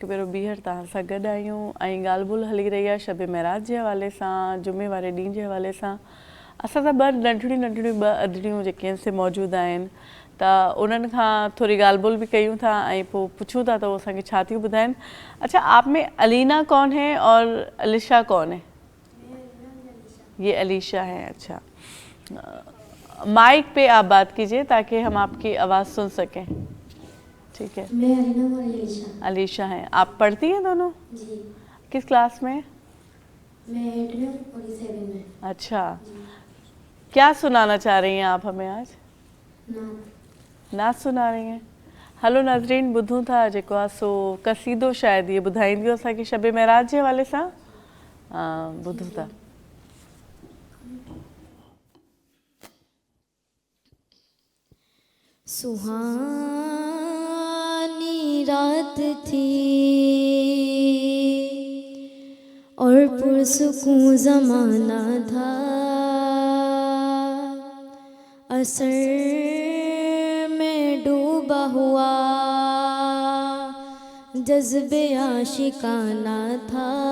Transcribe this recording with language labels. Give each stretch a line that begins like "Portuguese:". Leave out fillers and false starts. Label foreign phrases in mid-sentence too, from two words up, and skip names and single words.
Sindhi: भेरो ॿीहर तव्हां सां गॾु आहियूं ऐं ॻाल्हि ॿोल हली रही आहे शब महराज जे हवाले सां, जुमे वारे ॾींहं जे हवाले सां। असां सां ॿ नंढड़ियूं ॿ अदड़ियूं जेके आहिनि से मौजूदु आहिनि, त उन्हनि खां थोरी ॻाल्हि ॿोल बि कयूं था ऐं पोइ पुछूं था त उहो असांखे छा थियूं ॿुधाइनि।
Hindi: अच्छा, आप में अलीना कौन है और अलिशा कौन है? ये अलीशा है। अच्छा, माइक पे आप बात कीजिए ताकि हम आपकी आवाज़ सुन सकें। ठीक है। मैं अलीना और अलीशा। अलीशा हैं। आप पढ़ती हैं दोनों? जी। किस क्लास में? मैं 8 में और 7 में। अच्छा, क्या सुनाना चाह रही हैं आप हमें आज? नात सुना रही हैं।
Sindhi: हलो नाज़रीन, ॿुधूं था जेको आहे सो कसीदो शायदि इहे ॿुधाईंदियूं असांखे शब महराज जे हवाले सां। ॿुधूं था।
Hindi: सुहानी रात थी और पुरसुकून ज़माना था, असर में डूबा हुआ जज्बे आशिकाना था।